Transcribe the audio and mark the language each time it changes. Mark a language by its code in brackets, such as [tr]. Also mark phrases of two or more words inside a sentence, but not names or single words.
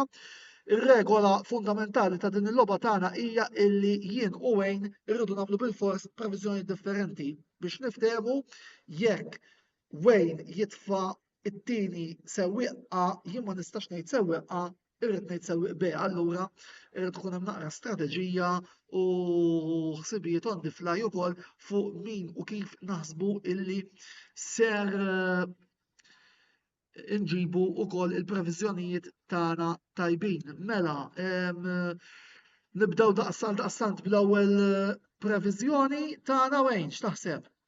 [mt] Ir-regola fundamentali ta' din il-logħba tagħna hija illi jien u Wayne irridu nagħmlu bil-fors previżjoni differenti biex niftehmu jekk Wayne jitfa' it-tieni sewwieqa jien ma nistax ngħid sewwieqa irrid ngħid sewwieq B, allura irrid ikun hemm naqra strateġija u ħsibijiet [en] on the fly [mt] ukoll fuq min u kif naħsbu illi ser inġibu ukoll il-previżjonijiet tagħna tajbin. Mela, nibdew daqsant bl-ewwel previżjoni tagħna Wayne x'taħseb?